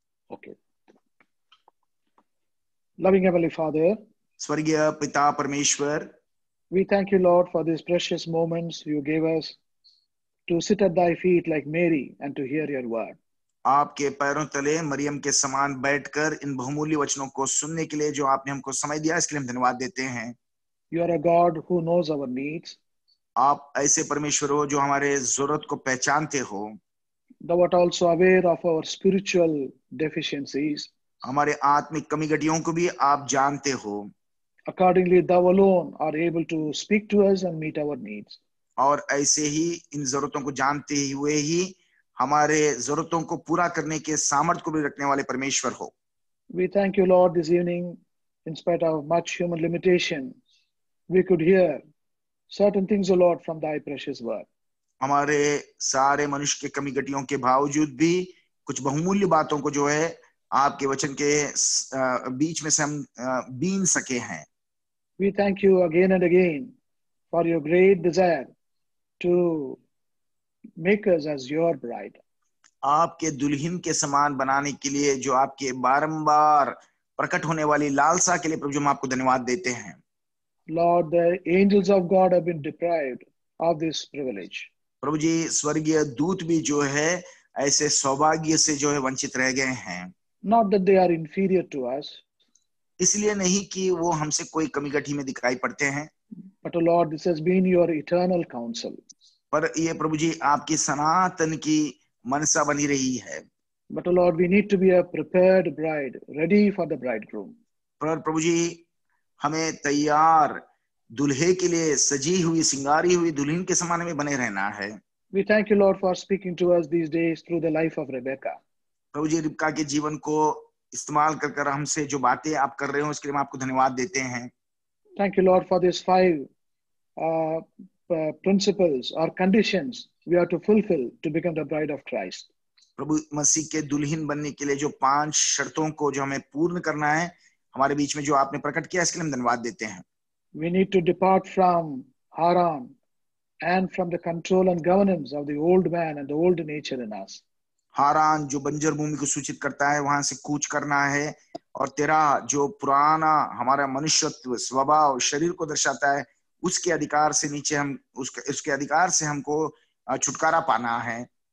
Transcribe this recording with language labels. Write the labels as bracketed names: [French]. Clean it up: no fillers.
[English] Okay. Loving Heavenly Father, [Hindi] स्वर्गीय पिता परमेश्वर, [English] we thank you, Lord, for these precious moments you gave us to sit at thy feet like Mary and to hear your word. [Hindi] आपके पैरों तले मरियम के समान बैठकर इन बहुमूल्य वचनों को सुनने के लिए जो आपने हमको समय दिया, इसके लिए हम धन्यवाद देते हैं. [English] You are a God who knows our needs. [Hindi] आप ऐसे परमेश्वर हो जो हमारे जरूरत को पहचानते हो. [English] Thou art also aware of our spiritual deficiencies. [Hindi] हमारे आत्मिक कमी घटियों को भी आप जानते हो. [English] Accordingly, thou alone are able to speak to us and meet our needs. [Hindi] और ऐसे ही इन जरूरतों को जानते हुए ही हमारे जरूरतों को पूरा करने के सामर्थ्य को भी रखने वाले परमेश्वर हो. [English] We thank you, Lord, this evening, in spite of much human limitation, we could hear certain things, O Lord, from thy precious word. [Hindi] हमारे सारे मनुष्य के कमी घटियों के बावजूद भी कुछ बहुमूल्य बातों को जो है आपके वचन के बीच में से हम बीन सके हैं. [English] We thank you again and again for your great desire to make us as your bride. [Hindi] आपके दुल्हन के समान बनाने के लिए जो आपके बारंबार प्रकट होने वाली लालसा के लिए प्रभु हम आपको धन्यवाद देते हैं. [English] Lord, the angels of God have been deprived of this privilege. [Hindi] प्रभु जी, स्वर्गीय दूत भी जो है ऐसे सौभाग्य से जो है वंचित रह गए हैं. [English] Not that they are inferior to us, [Hindi] इसलिए नहीं कि वो हमसे कोई कमी घटी में दिखाई पड़ते हैं, [English] but, O Lord, this has been your eternal counsel. [Hindi] पर ये प्रभु जी आपकी सनातन की मनसा बनी रही है. [English] But, O Lord, we need to be a prepared bride, ready for the bridegroom. [Hindi] पर प्रभु जी हमें तैयार दुल्हे के लिए सजी हुई सिंगारी हुई दुल्हन के समान में बने रहना है. [English] We thank you, Lord, for speaking to us these days through the life of Rebecca. [Hindi] प्रभु जी रिबका के जीवन को इस्तेमाल कर हमसे जो बातें आप कर रहे हो उसके लिए हम आपको धन्यवाद देते हैं. [English] Thank you, Lord, for these 5 principles or conditions we are to fulfill to become the bride of Christ. [Hindi] प्रभु मसीह के दुल्हन बनने के लिए जो 5 शर्तों को जो हमें पूर्ण करना है हमारे बीच में जो आपने प्रकट किया, इसके लिए हम धन्यवाद देते हैं. [English] We need to depart from Haran and from the control and governance of the old man and the old nature in us. [Hindi] हारान जो बंजर भूमि को सूचित करता है, वहां से कूच करना है, और तेरा जो पुराना हमारा मनुष्यत्व स्वभाव शरीर को दर्शाता है, उसके अधिकार से नीचे हम उसके अधिकार से हमको छुटकारा पाना है.